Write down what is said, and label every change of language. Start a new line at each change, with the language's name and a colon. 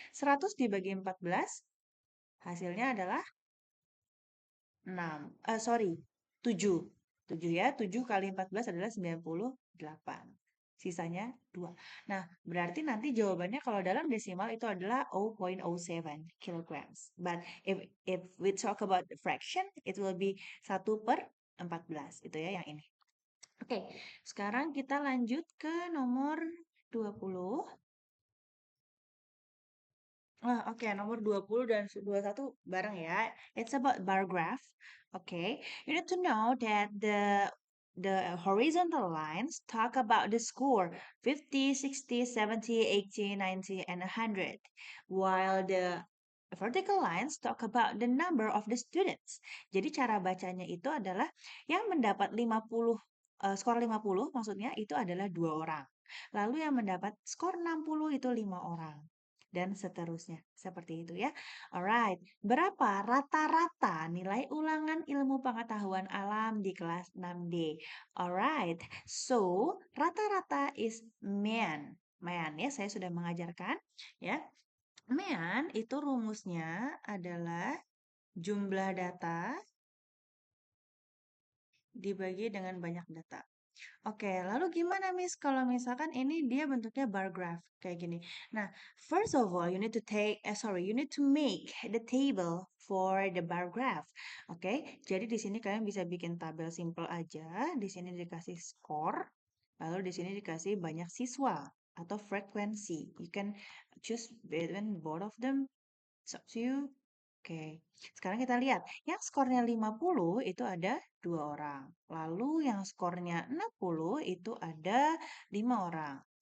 Indonesian: 100 dibagi 14, hasilnya adalah 7. 7 ya. 7 kali 14 adalah 98. Sisanya 2. Nah, berarti nanti jawabannya kalau dalam desimal itu adalah 0.07 kilograms.
English: But if we talk about the fraction, it will be 1/14.
Indonesian: Itu ya yang ini. Oke, sekarang kita lanjut ke nomor 20. Oke, nomor 20 dan 21 bareng ya.
English: It's about bar graph. Okay, you need to know that the horizontal lines talk about the score 50, 60, 70, 80, 90, and 100, while the vertical lines talk about the number of the students.
Indonesian: Jadi cara bacanya itu adalah yang mendapat 50 skor 50 maksudnya itu adalah 2 orang. Lalu yang mendapat skor 60 itu 5 orang dan seterusnya. Seperti itu ya.
English: Alright,
Indonesian: berapa rata-rata nilai ulangan ilmu pengetahuan alam di kelas 6D?
English: Alright, so
Indonesian: rata-rata
English: is man.
Indonesian: Man ya, saya sudah mengajarkan ya. Man itu rumusnya adalah jumlah data dibagi dengan banyak data. Oke, lalu gimana Miss kalau misalkan ini dia bentuknya bar graph kayak gini.
English: Nah, first of all, you need to make the table for the bar graph.
Indonesian: Oke, jadi di sini kalian bisa bikin tabel simple aja. Di sini dikasih skor, lalu di sini dikasih banyak siswa atau frekuensi.
English: You can choose between both of them. It's up to you.
Indonesian: Oke, sekarang kita lihat. Yang skornya 50 itu ada 2 orang. Lalu yang skornya 60 itu ada 5 orang.